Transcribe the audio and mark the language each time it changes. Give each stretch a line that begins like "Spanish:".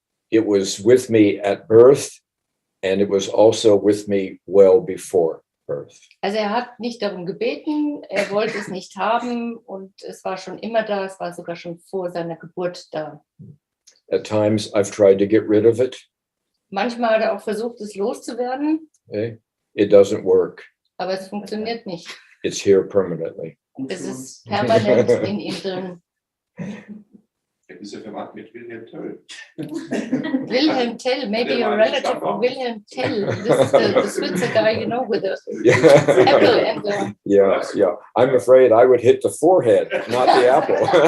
English: It was with me at birth, and it was also with me well before birth.
German: Also er hat nicht darum gebeten, er wollte es nicht haben und es war schon immer da, es war sogar schon vor seiner Geburt da.
English: At times I've tried to get rid of it.
German: Manchmal hat er auch versucht, es loszuwerden,
English: Okay? It doesn't work.
German: aber es funktioniert nicht.
English: It's here permanently.
German: Es ist permanent in ihm drin. Er ist ja verwandt mit Wilhelm Toel.
English: Wilhelm Tell, maybe you're a relative of Wilhelm Tell. This is the Switzer guy, you know, with the apple and the... Yeah. I'm afraid I would hit the forehead, not the apple.